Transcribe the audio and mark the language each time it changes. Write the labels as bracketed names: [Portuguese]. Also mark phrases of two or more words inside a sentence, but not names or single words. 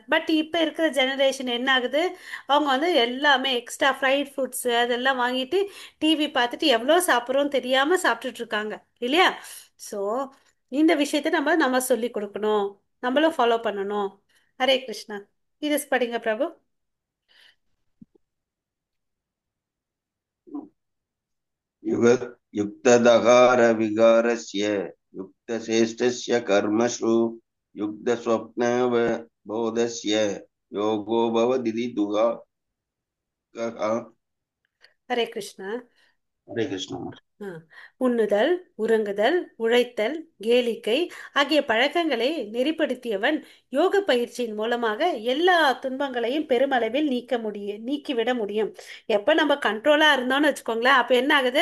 [Tamil] பட் இப்போ இருக்கிற ஜெனரேஷன் என்ன ஆகுது? அவங்க வந்து எல்லாமே [English] extra fried foods [Tamil] அதெல்லாம் வாங்கிட்டு டிவி பார்த்துட்டு எவ்வளோ சாப்பிட்றோம் தெரியாமல் சாப்பிட்டுட்டு இருக்காங்க இல்லையா? ஸோ இந்த விஷயத்தை நம்ம நம்ம சொல்லி கொடுக்கணும், நம்மளும் ஃபாலோ பண்ணணும். [Sanskrit] हरे कृष्ण. [Tamil] இது படிங்க பிரபு. [Sanskrit] युग युक्तदहार विगारस्य युक्तचेष्टस्य कर्मसु युक्तस्वप्नवबोधस्य योगो भवदिति दुःखः। हरे कृष्ण. हरे कृष्ण। ஆ. [Tamil] உண்ணுதல், உறங்குதல், உழைத்தல், கேளிக்கை ஆகிய பழக்கங்களை நெறிப்படுத்தியவன் யோக பயிற்சியின் மூலமாக எல்லா துன்பங்களையும் பெருமளவில் நீக்கிவிட முடியும். எப்ப நம்ம கண்ட்ரோலா இருந்தோம்னு வச்சுக்கோங்களேன், அப்ப என்ன ஆகுது?